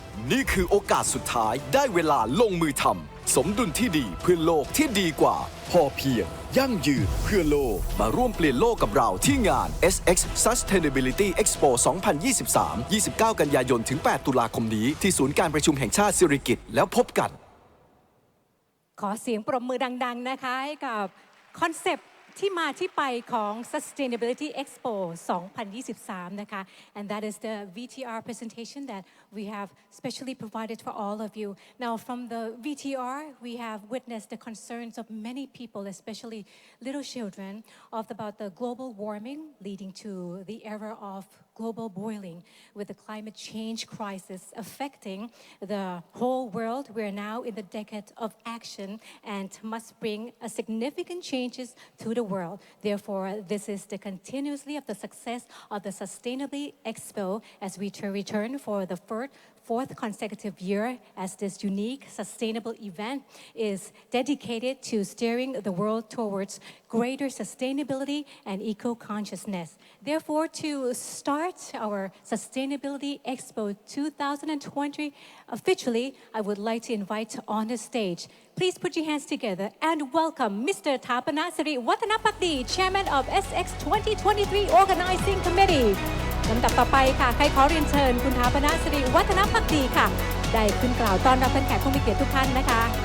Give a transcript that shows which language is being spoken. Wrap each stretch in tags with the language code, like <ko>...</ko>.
<th>นี่คือโอกาสสุดท้ายได้เวลาลงมือทำสมดุลที่ดีเพื่อโลกที่ดีกว่าพอเพียงยั่งยืนเพื่อโลกมาร่วมเปลี่ยนโลกกับเราที่งาน SX Sustainability Expo 2023 29 กันยายนถึง 8 ตุลาคมนี้ที่ศูนย์การประชุมแห่งชาติสิริกิติ์แล้วพบกัน ขอเสียงปรบมือดังๆนะคะให้กับคอนเซปต์ที่มาที่ไปของ Sustainability Expo 2023 นะคะ</th> <en>and that is the VTR presentation that we have specially provided for all of you. Now from the VTR we have witnessed the concerns of many people, especially little children, about the global warming leading to the era of global boiling with the climate change crisis affecting the whole world. We are now in the decade of action and must bring a significant changes to the world. Therefore, this is the continuously of the success of the Sustainability Expo as we return for the fourth consecutive year as this unique sustainable event is dedicated to steering the world towards greater sustainability and eco-consciousness. Therefore, to start our Sustainability Expo 2020 officially, I would like to invite on the stage. Please put your hands together and welcome Mr. Tapanasiri Watanapakdi, Chairman of SX 2023 Organizing Committee.</en> <th>ลำดับต่อไปค่ะใครขอเรียนเชิญคุณถาปนสิริวัฒนภักดีค่ะได้ขึ้นกล่าวต้อนรับแขกผู้มีเกียรติทุกท่านนะคะ</th>